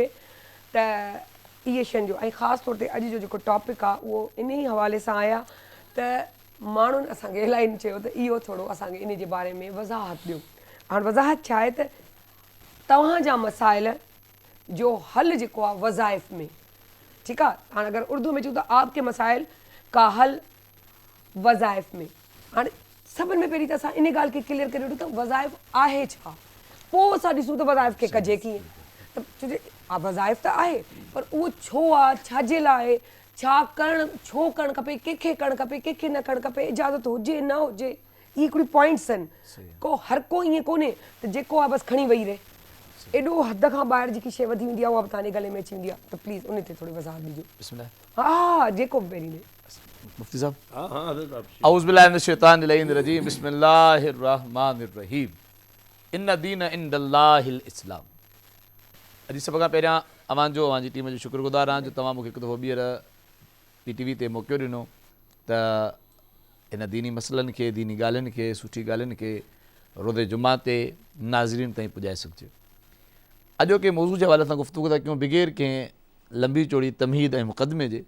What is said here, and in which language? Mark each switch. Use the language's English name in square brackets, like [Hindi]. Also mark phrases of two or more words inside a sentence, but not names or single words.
[Sindhi] त इहे शयुनि जो ऐं ख़ासि तौर ते अॼु जो जेको टॉपिक आहे उहो इन ई हवाले सां आया त माण्हुनि असांखे इलाही चयो त इहो थोरो असांखे इन जे बारे में वज़ाहत ॾियो हाणे वज़ाहत छा आहे त तव्हांजा मसाइल जो हल जेको आहे वज़ाइफ़ में ठीकु आहे हाणे अगरि उर्दू में चऊं त [Urdu] آپ کے مسائل کا حل وظائف میں [Sindhi] हाणे सभिनि में पहिरीं त असां इन ॻाल्हि खे क्लियर करे वठूं त वज़ाइफ़ आहे छा पोइ असां ॾिसूं त वज़ाइफ़ खे कजे कीअं त छोजे वज़ाइफ़ त आहे पर उहो छो आहे छाजे लाइ छा करणु छो करणु खपे कंहिंखे करणु खपे कंहिंखे न करणु खपे इजाज़त हुजे न हुजे इहे हिकिड़ियूं पॉइंट्स आहिनि को हर को ईअं कोन्हे त जेको आहे बसि खणी वेही रहे एॾो हद खां ॿाहिरि जेकी शइ वधी वेंदी आहे उहा बि तव्हांजे गले में अची वेंदी आहे त प्लीज़ उन ते थोरी वज़ाहत ॾिजो हा जेको बि पहिरीं [Urdu] مفتی صاحب ہاں ہاں حضرت آپ [Arabic] اعوذ باللہ من الشیطان الرجیم بسم اللہ الرحمن الرحیم ان دین عند اللہ الاسلام. [Sindhi] اجی سب کا پہریاں اوان جو اوان جی ٹیم جو شکر گزار ہاں جو تمام مکھے ایک دفعہ ॿीहर PTV ते موقع ॾिनो त इन दीनी मसइलनि खे दीनी ॻाल्हियुनि खे सुठी ॻाल्हियुनि खे रोज़े जुमा ते नाज़रीन ताईं पुॼाए सघिजे. अॼोके मौज़ू जे हवाले सां गुफ़्तगू था कयूं बग़ैर कंहिं लंबी चौड़ी तमहीद ऐं मुक़दमे जे.